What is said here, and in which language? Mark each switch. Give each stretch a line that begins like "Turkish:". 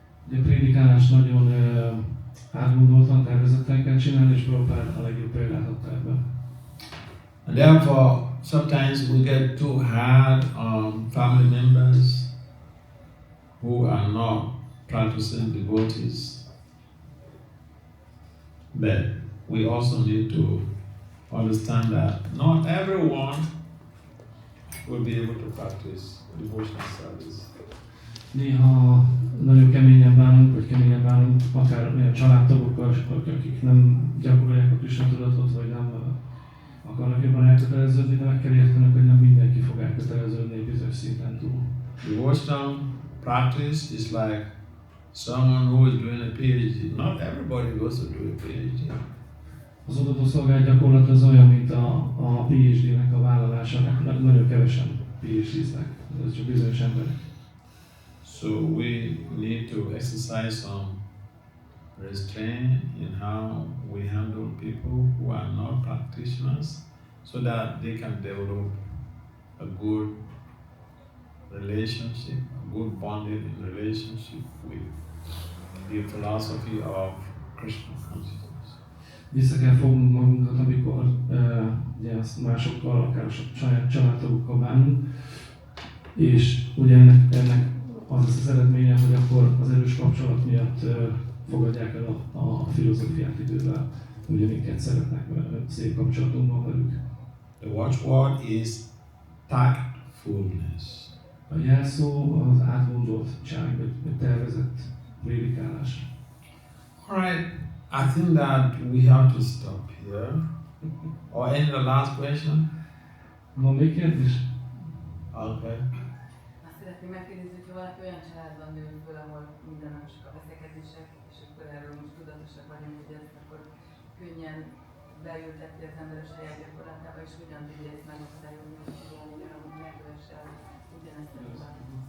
Hungarian: Ugye a prédikálás nagyon átgondoltan, tervezetten kell csinálni, és Prabhupada a legjobb példát adta ebben.
English: And therefore, sometimes we get too hard on family members who are not practicing devotees. But we also need to understand that not everyone will be able to practice devotional service.
Hungarian: Néha nagyon keményen bánunk, vagy keményen bánunk akár olyan családtagokkal, akik nem gyakorolják a Krisna tudatot, vagy nem akarnak jobban elköteleződni, de meg kell értenek, hogy nem mindenki fog elköteleződni egy bizonyos szinten túl.
English: Devotional practice is like someone who is doing a PhD. Not everybody goes to do a PhD.
Hungarian: Az odató szolgált gyakorlat az olyan, mint a PhD-nek a vállalása, nagyon kevesen PhD-znek, ez csak bizonyos emberek.
English: So we need to exercise some restraint in how we handle people who are not practitioners, so that they can develop a good relationship, a good bonding relationship with the philosophy of Krishna consciousness.
Hungarian: Vissza kell fognunk magunkat, amikor ugye azt másokkal, akár a saját családtagokkal bánunk, és ugye ennek az az eredménye, hogy akkor az erős kapcsolat miatt fogadják el a filozófiát idővel, ugye minket szeretnek, szép kapcsolatunk van velük.
English: The watchword is tactfulness.
Hungarian: A jelszó az átgondoltság, vagy tervezett prédikálás.
English: Alright, I think that we have to stop here. Or any the last question?
Hungarian: Van még kérdés?
English: Okay.
Hungarian: Azt szeretném megkérdezni, hogyha valaki olyan családban nő föl, ahol minden nap csak a veszekedések, és akkor erről most tudatosak vagyunk, hogy ezt akkor könnyen beülteti az ember a saját gyakorlatába, és hogyan tudja ezt megakadályozni, hogy megkövesse ugyanezt a hibát.